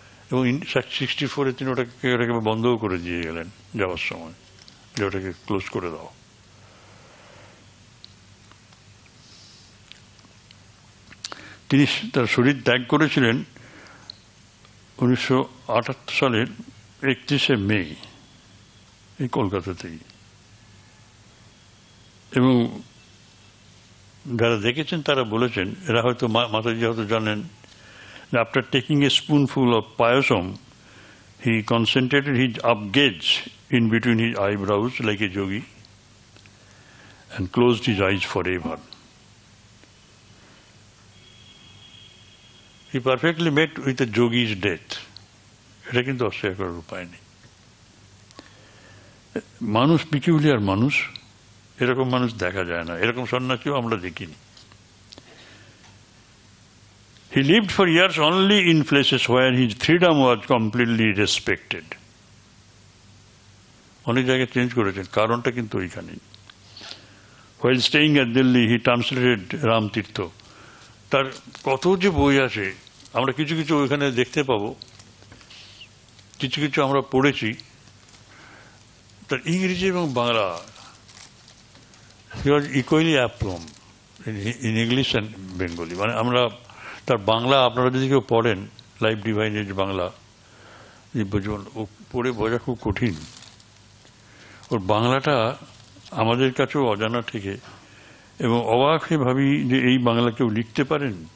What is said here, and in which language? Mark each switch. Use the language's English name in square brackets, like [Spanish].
[Bangla] এবং 64-এ তিনি ওটাকে বন্ধও করে দিয়ে গেলেন যাওয়ার সময়, যে ওটাকে ক্লোজ করে দাও। তিনি তার শরীর ত্যাগ করেছিলেন 1978 সালের 31শে মে, এই কলকাতাতেই। এবং যারা দেখেছেন তারা বলেছেন, এরা হয়তো মাতাজি হয়তো জানেন, [English] after taking a spoonful of payasam, he concentrated his up gaze in between his eyebrows like a yogi and closed his eyes forever. He perfectly met with a yogi's death. [Bangla] এটা কিন্তু অস্বীকার করার উপায় নেই। মানুষ পিকিউলিয়ার মানুষ, এরকম মানুষ দেখা যায় না, এরকম সন্ন্যাসীও আমরা দেখিনি। [English] He lived for years only in places where his freedom was completely respected. [Bangla] অনেক জায়গায় চেঞ্জ করেছেন, কারণটা কিন্তু ওইখানেই। [English] While staying at Delhi, he translated Ramtirtha. [Bangla] তার কত যে বই আছে, আমরা কিছু কিছু ওইখানে দেখতে পাবো, কিছু কিছু আমরা পড়েছি। তার ইংরেজি এবং Bangla, [English] he was equally aplomb in English and Bengali। [Bangla] মানে আমরা তার বাংলা, আপনারা যদি কেউ পড়েন লাইফ ডিভাইনের বাংলা, দিব্যজীবন, ও পড়ে বোঝা খুব কঠিন। ওর বাংলাটা আমাদের কাছেও অজানা থেকে, এবং অবাক হয়ে ভাবি যে এই বাংলা কেউ লিখতে পারেন।